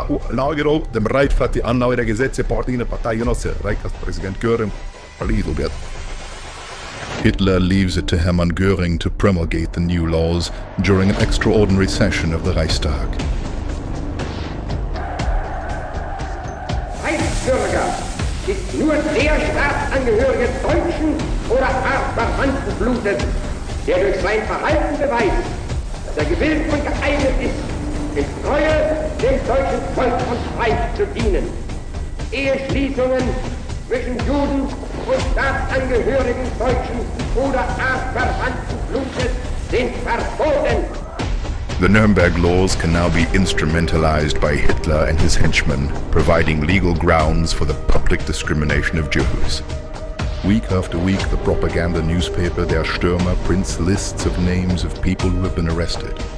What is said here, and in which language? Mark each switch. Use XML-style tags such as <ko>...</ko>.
<en>Lagerung, dem Reit für die Annahme der Gesetze, Parteienosse, Reichspräsident Göring, Liedelbert. Hitler leaves it to Hermann Göring to promulgate the new laws during an extraordinary session of the Reichstag.</en> <de>Reichsbürger ist nur der Staatsangehörige deutschen oder artverwandten Blutes, der durch sein Verhalten beweist, dass er gewillt und geeignet ist, in Treue dem deutschen Volk und Reich zu dienen. Eheschließungen zwischen Juden und Staatsangehörigen deutschen oder artverwandten Blutes sind verboten.</de> <en>The Nuremberg laws can now be instrumentalized by Hitler and his henchmen, providing legal grounds for the public discrimination of Jews. Week after week, the propaganda newspaper Der Stürmer prints lists of names of people who have been arrested.</en>